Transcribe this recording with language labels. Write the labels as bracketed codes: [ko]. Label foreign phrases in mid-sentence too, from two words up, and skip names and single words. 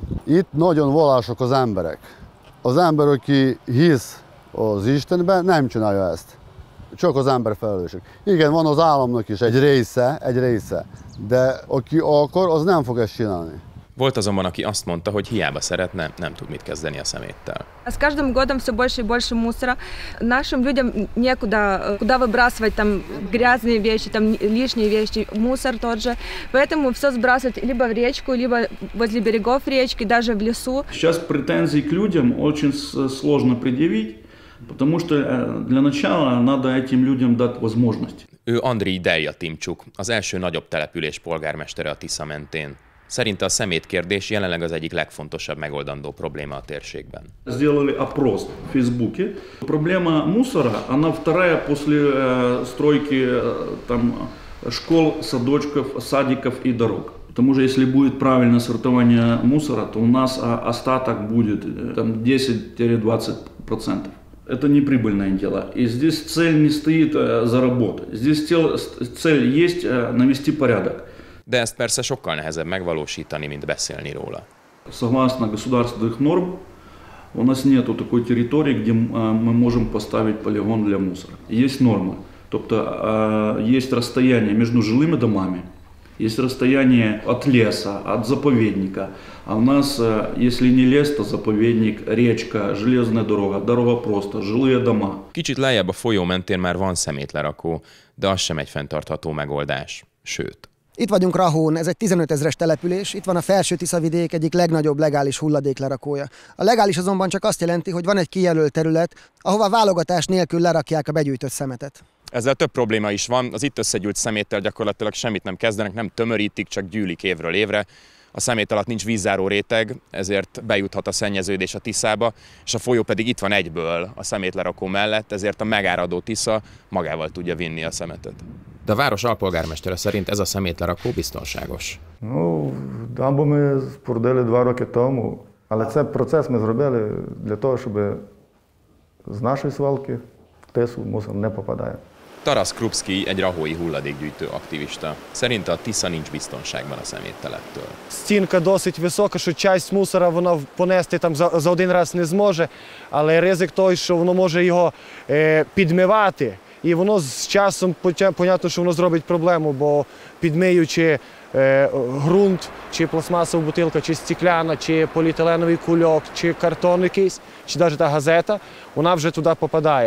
[hu] Itt nagyon vallások az emberek. Az ember, aki hisz az Istenben, nem csinálja ezt. Csak az ember felelősség. Igen, van az államnak is egy része, de aki akar, az nem fog ezt csinálni. Volt azonban, aki azt mondta, hogy hiába szeretne, nem tud mit kezdeni a szeméttel. [ru] С каждым годом все больше и больше мусора. Нашим людям некуда куда выбрасывать там грязные вещи, там лишние вещи, мусор тот же. Поэтому все сбрасывать либо в речку, либо возле берегов речки, даже в лесу. Сейчас претензий к людям очень сложно предъявить, потому что для начала надо этим людям дать возможность. [hu] Ő Andriy Deljatimcsuk, az első nagyobb település polgármestere a Tisza mentén. Szerinte a szemétkérdés jelenleg az egyik legfontosabb megoldandó probléma a térségben. [ru] Сделали опрос в Фейсбуке. Проблема мусора, она вторая после стройки там школ, садочков, садиков и дорог. Потому что если будет правильное сортирование мусора, то у нас остаток будет там 10-20%. Это неприбыльное дело. И здесь цель не стоит заработать. Здесь цель есть навести порядок. [hu] De ezt persze sokkal nehezebb megvalósítani, mint beszélni róla. [ru] Согласно государственных норм, у нас нету такой территории, где мы можем поставить полигон для мусора. Есть нормы. Тобто есть расстояние между жилыми домами, есть расстояние от леса, от заповедника. А у нас, если не лес, то заповедник, речка, железная дорога, дорога просто, жилые дома. [hu] Kicsit lejjebb a folyó mentén már van szemétlerakó, de az sem egy fenntartható megoldás. Sőt. Itt vagyunk Rahón, ez egy 15 000-es település, itt van a Felső-Tisza-vidék egyik legnagyobb legális hulladéklerakója. A legális azonban csak azt jelenti, hogy van egy kijelölt terület, ahova válogatás nélkül lerakják a begyűjtött szemetet. Ezzel több probléma is van, az itt összegyűjt szeméttel gyakorlatilag semmit nem kezdenek, nem tömörítik, csak gyűlik évről évre. A szemét alatt nincs vízzáró réteg, ezért bejuthat a szennyeződés a Tiszába, és a folyó pedig itt van egyből a szemétlerakó mellett, ezért a megáradó Tisza magával tudja vinni a szemetet. De a város alpolgármestere szerint ez a szemétlerakó biztonságos. [uk] Ну, дамбу ми спорудили 2 роки тому, але цей процес ми зробили для того, щоб з нашої свалки в Тису мусор не попадає. [hu] Taras Krupski egy rahói hulladékgyűjtő aktivista. Szerinte a Tisza nincs biztonságban a szeméttelettől. [uk] Стінка досить висока, що часть мусора вона понести там за один раз не зможе, але ризик той, що воно може його підмивати. І воно з часом, понятно, що воно зробить проблему, бо підмиючи ґрунт, чи пластмасова бутилка, чи стекляна, чи поліетиленовий кульок, чи картон якийсь, чи навіть та газета, вона вже туди попадає.